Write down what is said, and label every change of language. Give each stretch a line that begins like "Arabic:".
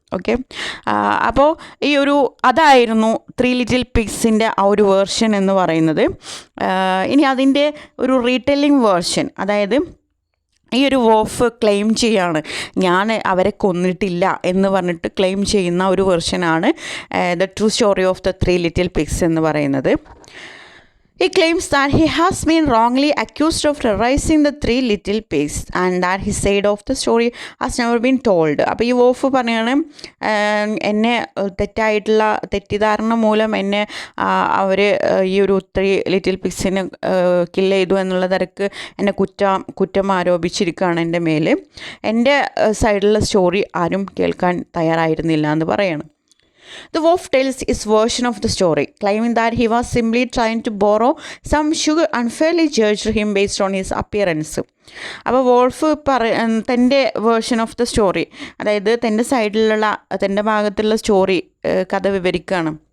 Malayalam: Okay, അപ്പോൾ അതായിരുന്നു three little പിഗ്സിൻ്റെ ആ ഒരു വേർഷൻ എന്ന് പറയുന്നത്. ഇനി അതിൻ്റെ ഒരു റീടെല്ലിംഗ് വേർഷൻ, അതായത് ഈ ഒരു വോഫ് ക്ലെയിം ചെയ്യാണ് ഞാൻ അവരെ കൊന്നിട്ടില്ല എന്ന് പറഞ്ഞിട്ട് ക്ലെയിം ചെയ്യുന്ന ഒരു വേർഷനാണ് the true story of the three little pigs എന്ന് പറയുന്നത്.
English: He claims that he has been wrongly accused of terrorizing the three little pigs and that his side of the story has never been told.
Malayalam: അപ്പോൾ ഈ wolf പറയാണ് എന്നെ തെറ്റിദ്ധാരണ മൂലം എന്നെ അവർ ഈ ഒരു ത്രീ ലിറ്റിൽ പിഗ്സിനെ കില്ല് ചെയ്തു എന്നുള്ള തരക്ക് എന്നെ കുറ്റം ആരോപിച്ചിരിക്കുകയാണ് എൻ്റെ മേൽ. എൻ്റെ സൈഡിലുള്ള സ്റ്റോറി ആരും കേൾക്കാൻ തയ്യാറായിരുന്നില്ല എന്ന് പറയാണ്.
English: The wolf tells his version of the story, claiming that he was simply trying to borrow some sugar unfairly judged him based on his appearance.
Malayalam: അപ്പോൾ വോൾഫ് തൻ്റെ വേർഷൻ ഓഫ് ദ സ്റ്റോറി, അതായത് തൻ്റെ സൈഡിലുള്ള തൻ്റെ ഭാഗത്തുള്ള സ്റ്റോറി കഥ വിവരിക്കുകയാണ്.